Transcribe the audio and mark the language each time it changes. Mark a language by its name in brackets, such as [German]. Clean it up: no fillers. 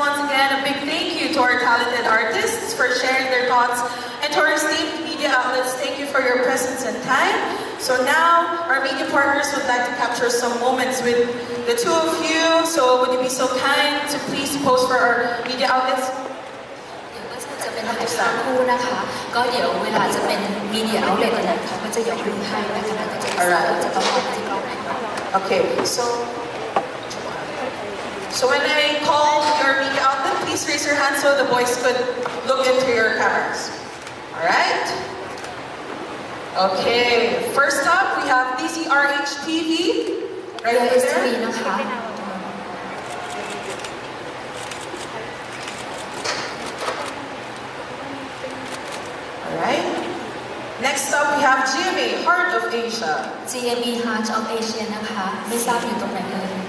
[English] Once again, a big thank you to our talented artists for sharing their thoughts. And to our esteemed media outlets, thank you for your presence and time. So now, our media partners would like to capture some moments with the two of you. So would you be so kind to please post for our media outlets? [Thai] จะเป็นถ่ายภาพคู่นะคะ ก็เดี๋ยวเวลาจะเป็นมีเดียเอาเลทอะไรเขาก็จะยกมือให้นะคะแล้วก็จะจะต้องมองที่กล้องไหน [English] Okay, so when I call your media outlet, please raise your hand so the boys could look into your cameras. Alright? Okay, first up we have DCRH TV. Right over there. [Thai] นะคะ [English] Alright. Next up we have GMA, Heart of Asia. [Thai] GME Heart of Asia นะคะ ไม่ทราบอยู่ตรงไหนเลย